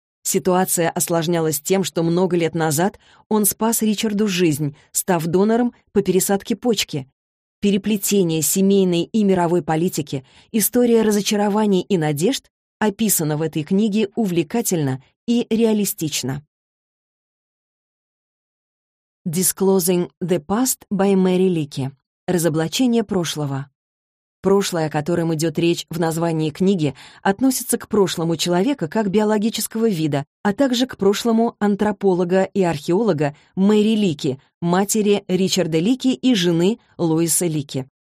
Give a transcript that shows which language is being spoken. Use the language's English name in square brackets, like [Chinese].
[Russian] Ситуация осложнялась тем, что много лет назад он спас Ричарду жизнь, став донором по пересадке почки. Переплетение семейной и мировой политики, история разочарований и надежд описана в этой книге увлекательно и реалистично. [English] Disclosing the Past by Mary Leakey. [Russian] Разоблачение прошлого. Прошлое, о котором идет речь в названии книги, относится к прошлому человека как биологического вида, а также к прошлому антрополога и археолога Мэри Лики, матери Ричарда Лики и жены Луиса Лики.